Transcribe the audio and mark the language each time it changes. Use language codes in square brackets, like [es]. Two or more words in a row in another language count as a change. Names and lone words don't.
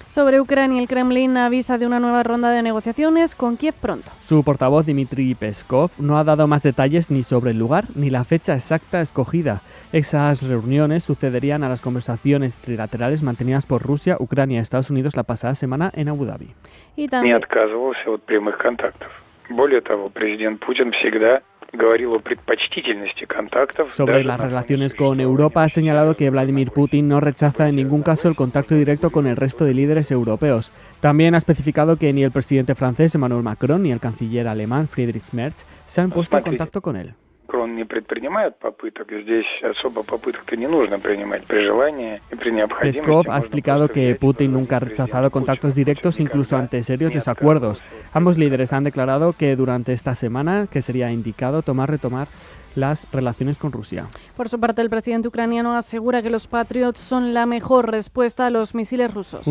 [es] Sobre Ucrania, el Kremlin avisa de una nueva ronda de negociaciones con Kiev pronto. Su portavoz Dmitry Peskov no ha dado más detalles ni sobre el lugar ni la fecha exacta escogida. Esas reuniones sucederían a las conversaciones trilaterales mantenidas por Rusia, Ucrania y Estados Unidos la pasada semana en Abu Dhabi. Y también... [ru] Не отказывался от прямых контактов. Более того, президент Путин всегда говорил о предпочтительности контактов. [es] Sobre las relaciones con Europa, ha señalado que Vladimir Putin no rechaza en ningún caso el contacto directo con el resto de líderes europeos. También ha especificado que ni el presidente francés Emmanuel Macron ni el canciller alemán Friedrich Merz se han puesto en contacto con él. [ru] Macron не предпринимает попыток, здесь особо попыток-то не нужно принимать при желании и при необходимости. [es] Peskov ha explicado que Putin nunca ha rechazado contactos directos incluso ante serios desacuerdos. Ambos líderes han declarado que durante esta semana que sería indicado retomar las relaciones con Rusia. Por su parte, el presidente ucraniano asegura que los Patriot son la mejor respuesta a los misiles rusos.